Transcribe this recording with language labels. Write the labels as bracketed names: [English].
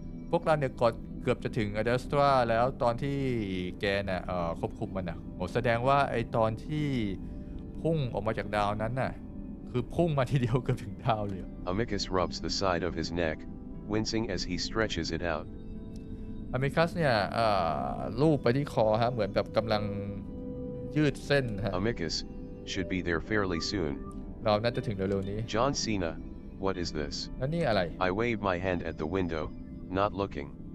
[Thai] พวกเราเนี่ยเกือบจะถึงอ d ดสตราแล้วตอนที่แกน่ะควบคุมมันนะโหแสดงว่าไอตอนที่พุ่งออกมาจากดาวนั้นน่ะคือพุ่งมาทีเดียวเกือบถึงดาวเลย [English] Amicus rubs the side of his neck, wincing as he stretches it out. [Thai] อเมคัสเนี่ยลูบไปที่คอฮะเหมือนแบบกำลังยืดเส้นฮะ [English] Amicus, should be there fairly soon. [Thai] เราน่าจะถึงเร็วๆนี้ [English] John Cena, what is this? [Thai] แล้วนี่อะไร [English] I wave my hand at the window, not looking.